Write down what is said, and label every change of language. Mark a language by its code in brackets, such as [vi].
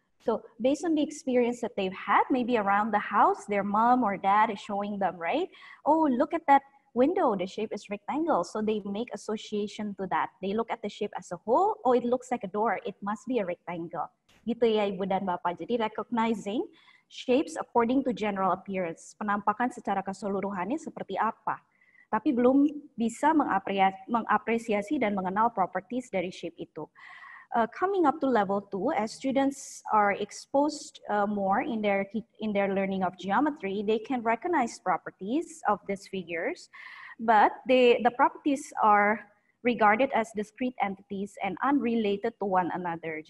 [en] So based on the experience that they've had, maybe around the house, their mom or dad is showing them, right? Oh, look at that window, the shape is rectangle. So they make association to that. They look at the shape as a whole. Oh, it looks like a door. It must be a rectangle. [id] Gitu ya Ibu dan Bapak. Jadi [en] recognizing shapes according to general appearance. [id] Penampakan secara keseluruhannya seperti apa. Tapi belum bisa mengapresiasi dan mengenal properties dari shape itu. [en] Coming up to level 2, as students are exposed more in their learning of geometry, they can recognize properties of these figures, but the properties are regarded as discrete entities and unrelated to one another.